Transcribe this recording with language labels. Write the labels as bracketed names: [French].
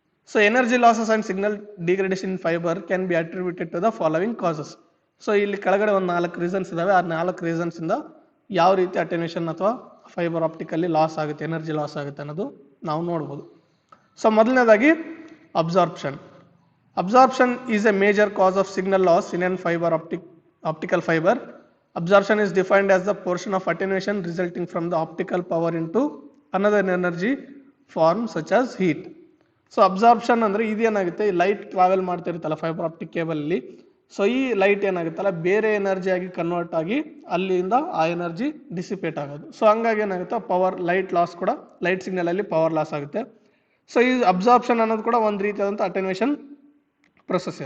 [English] So energy losses and signal degradation in fibre can be attributed to the following causes. [Kannada] So ಇಲ್ಲಿ ಕೆಳಗಡೆ ಒಂದು 4 reasons ಇದಾವೆ. ಆ 4 ರೀಸನ್ಸಿಂದ ಯಾವ ರೀತಿ ಅಟೆನ್ಯೂಷನ್ ಅಥವಾ ಫೈಬರ್ ಆಪ್ಟಿಕಲ್ಲಿ ಲಾಸ್ ಆಗುತ್ತೆ, ಎನರ್ಜಿ ಲಾಸ್ ಆಗುತ್ತೆ ಅನ್ನೋದು ನಾವು ನೋಡ್ಬೋದು. [English] so [Kannada] ಮೊದಲನೇದಾಗಿ [English] Absorption. Absorption is a major cause of signal loss in an fibre optical fiber. Absorption is defined as the portion of attenuation resulting from the optical power into another energy form such as heat. [Kannada] So absorption ಅಂದರೆ ಇದೇನಾಗುತ್ತೆ, light travel ಮಾಡ್ತಿರುತ್ತಲ್ಲ fibre optic cable ಅಲ್ಲಿ, so ಈ light ಏನಾಗುತ್ತಲ್ಲ ಬೇರೆ energy ಆಗಿ convert ಆಗಿ ಅಲ್ಲಿಂದ ಆ energy dissipate ಆಗೋದು. So ಹಂಗಾಗಿ ಏನಾಗುತ್ತೆ, ಪವರ್ ಲೈಟ್ ಲಾಸ್ ಕೂಡ, ಲೈಟ್ ಸಿಗ್ನಲ್ ಅಲ್ಲಿ ಪವರ್ ಲಾಸ್ ಆಗುತ್ತೆ. ಸೊ ಈ ಅಬ್ಸಾರ್ಪ್ಷನ್ ಅನ್ನೋದು ಕೂಡ ಒಂದು ರೀತಿಯಾದಂಥ ಅಟೆನ್ಯೂಷನ್ ಪ್ರೊಸೆಸ್.